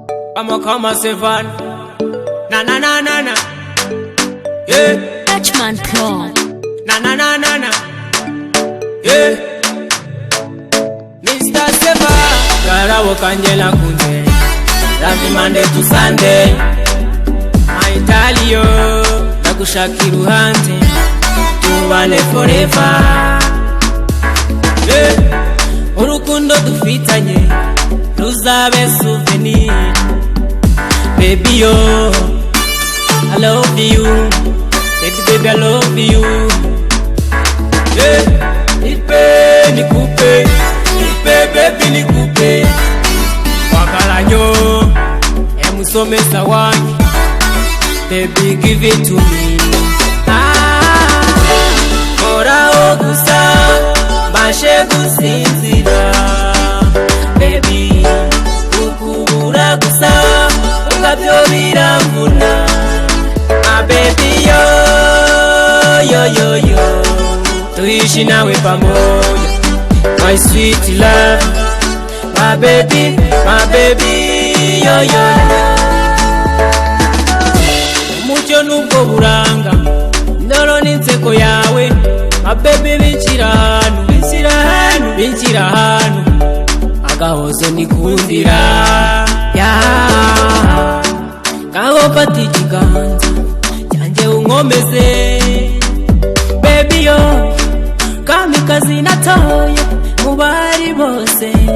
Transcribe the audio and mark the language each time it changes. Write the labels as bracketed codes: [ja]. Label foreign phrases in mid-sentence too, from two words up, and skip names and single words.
[rw] Vamos kama Sevan. Na na na na na. Yeah. Dutchman Pro. Na na na na na. Yeah. Mr. Sevan. Karawo kanjela kunje. [en] Every Monday to Sunday. My Italio. [rw] Nakushakiru hante. Tubane forever. Yeah. Urukundo dufitanye. Ruzabe souvenir. [en] Baby yo, I love you. Baby I love you. Yeah, [sw] nipe nikupe, nipe baby nikupe. [lg] Wakala nyo, emusomesa wangi. [en] Baby give it to me. [rw] Kora ogusa, bashe gusinzira. Baby, ukubura gusa. Ngabyo biramvuna. [en] My baby yo, yo yo yo. [sw] Tuishi nawe pamoja. [en] My sweet love. My baby, yo yo yo. [rw] Umucyo nubwo buranga. Ndoro n'inseko yawe. My baby binshyira hano. Agahozo nikundira. Kaho pati ikiganza cyanjye unkomeze. Baby yo, kamikazi natoye mu bari bose.